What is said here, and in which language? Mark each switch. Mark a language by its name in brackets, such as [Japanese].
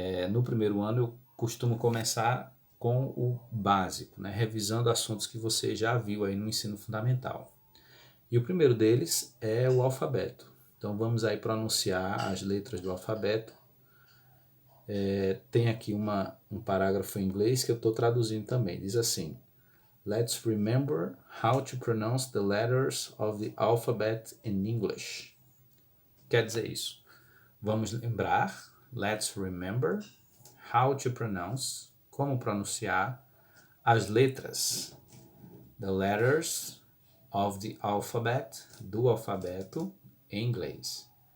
[Portuguese] No primeiro ano eu costumo começar com o básico, né, revisando assuntos que você já viu aí no ensino fundamental. E o primeiro deles é o alfabeto. Então vamos aí pronunciar as letras do alfabeto Tem aqui um parágrafo em inglês que eu estou traduzindo também. [English] Diz assim: Let's remember how to pronounce the letters of the alphabet in English. [Portuguese] Quer dizer isso. Vamos lembrar, [English] let's remember how to pronounce, [Portuguese] como pronunciar as letras, [English] the letters of the alphabet, [Portuguese] do alfabeto em inglês.